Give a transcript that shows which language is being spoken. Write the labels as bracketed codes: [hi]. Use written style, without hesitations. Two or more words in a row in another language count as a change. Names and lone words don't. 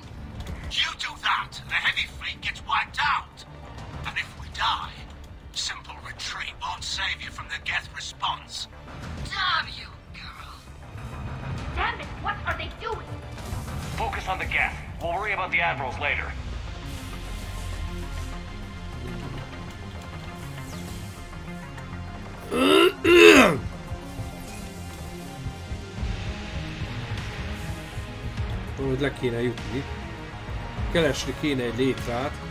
[en] You do that, the heavy fleet gets wiped out. And if we die, simple retreat won't save you from the Geth response. Damn you, girl. Damn it, what are they doing? Focus on the Geth. We'll worry about the admirals later. [hu] Hogy le kéne jutni. Keresni kéne egy létrát.